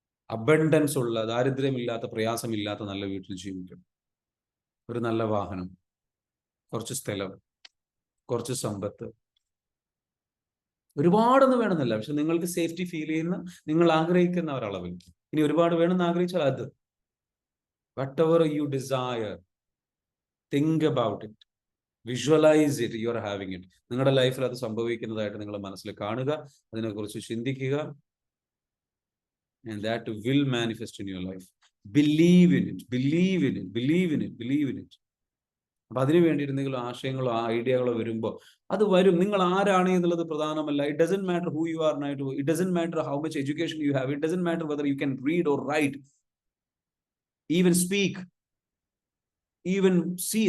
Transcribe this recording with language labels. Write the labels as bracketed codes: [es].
[ml] Abundance ഉള്ള, ദാരിദ്ര്യമില്ലാത്ത, പ്രയാസമില്ലാത്ത നല്ല വീട്ടിൽ ജീവിക്കണം. ഒരു നല്ല വാഹനം, കുറച്ച് സ്ഥലം, കുറച്ച് സമ്പത്ത്, ഒരുപാടൊന്നും വേണമെന്നില്ല, പക്ഷെ നിങ്ങൾക്ക് സേഫ്റ്റി ഫീൽ ചെയ്യുന്ന, നിങ്ങൾ ആഗ്രഹിക്കുന്ന ഒരളവിൽ. ഇനി ഒരുപാട് വേണമെന്ന് ആഗ്രഹിച്ചാൽ അത്. [en] whatever you desire, think about it, visualize it, you are having it. [ml] നിങ്ങളുടെ ലൈഫിൽ അത് സംഭവിക്കുന്നതായിട്ട് നിങ്ങളുടെ മനസ്സിൽ കാണുക, അതിനെക്കുറിച്ച് ചിന്തിക്കുക. [en] And that will manifest in your life. Believe in it, believe in it, believe in it, believe in it. [ml] അപ്പൊ അതിനു വേണ്ടി എന്തെങ്കിലും ആശയങ്ങളോ ഐഡിയകളോ വരുമ്പോൾ അത് വരും. നിങ്ങൾ ആരാണ് എന്നുള്ളത് പ്രധാനമല്ല. [en] It doesn't matter who you are now, it doesn't matter how much education you have, it doesn't matter whether you can read or write, even speak, even see.